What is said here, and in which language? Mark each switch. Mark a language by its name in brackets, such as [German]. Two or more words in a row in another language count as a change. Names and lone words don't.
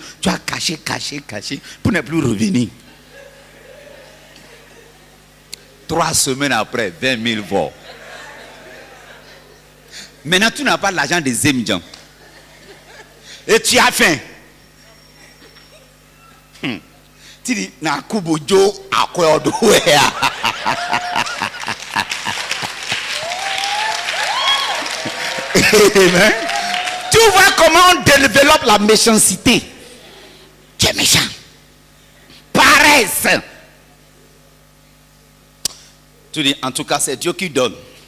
[French] Tu as caché pour ne plus revenir. 3 semaines après, 20 000 voix. Maintenant, tu n'as pas l'argent des émigrants. Et tu as faim. Tu dis, na kubojo akweodo. Amen. Tu vois comment on développe la méchanceté. Tu es méchant. Paresse. Tu dis, en tout cas, c'est Dieu qui donne.